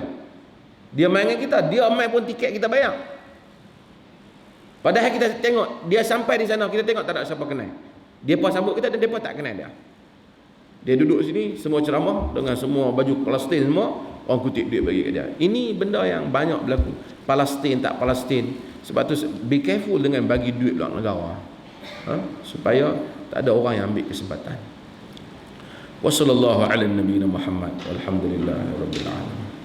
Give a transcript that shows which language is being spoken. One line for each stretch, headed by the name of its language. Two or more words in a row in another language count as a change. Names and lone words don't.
Malay: Dia main dengan kita, dia main pun tiket kita bayar. Padahal kita tengok dia sampai di sana, kita tengok tak ada siapa kenal. Dia pun sambut kita dan depa tak kenal dia. Dia duduk sini semua ceramah dengan semua baju Palestin semua, orang kutip duit bagi kat dia. Ini benda yang banyak berlaku. Palestin tak Palestin. Sebab tu
English: be careful
Malay: dengan bagi duit belakang negara. Supaya tak ada orang yang ambil kesempatan.
Arabic: وصلى الله على نبينا محمد والحمد لله رب العالمين.